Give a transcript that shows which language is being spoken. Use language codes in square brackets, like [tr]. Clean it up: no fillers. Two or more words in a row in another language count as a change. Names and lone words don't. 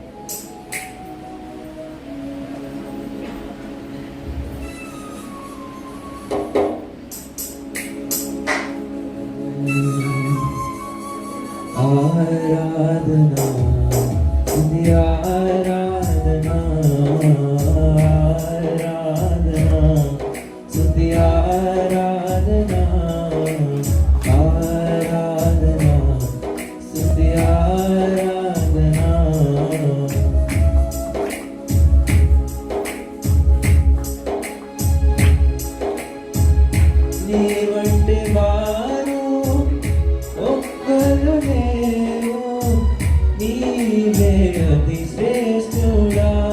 [mr] आराधना तुझी आराधना आराधना तुझी आराधना आराधना तुझी आराधना [te] నీ వంటి వారు ఒక్కరు లేరు, నీవే అతి శ్రేష్ఠుడా.